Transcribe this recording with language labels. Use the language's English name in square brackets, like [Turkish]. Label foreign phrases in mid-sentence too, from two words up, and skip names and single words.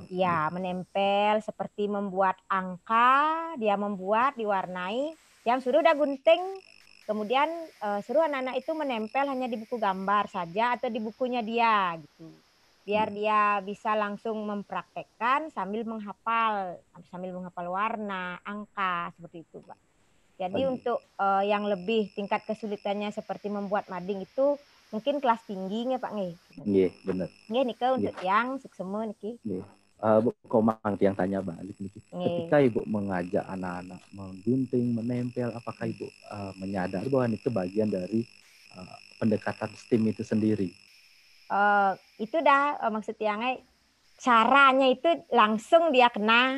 [Indonesian] Ya, menempel seperti membuat angka, dia membuat diwarnai, yang suruh udah gunting, kemudian suruh anak-anak itu menempel hanya di buku gambar saja atau di bukunya dia gitu. Biar dia bisa langsung mempraktekkan sambil menghafal warna, angka seperti itu, Pak. Jadi untuk yang lebih tingkat kesulitannya seperti membuat mading itu mungkin kelas tinggi nggak Pak nggih? Nggih, benar. Nggih niki untuk yang seksema niki. Nggih. Bu Komang yang tanya balik niki. Ketika Ibu mengajak anak-anak menggunting, menempel, apakah Ibu menyadari bahwa itu bagian dari pendekatan STEM itu sendiri? Itu dah maksud yang caranya itu langsung dia kena.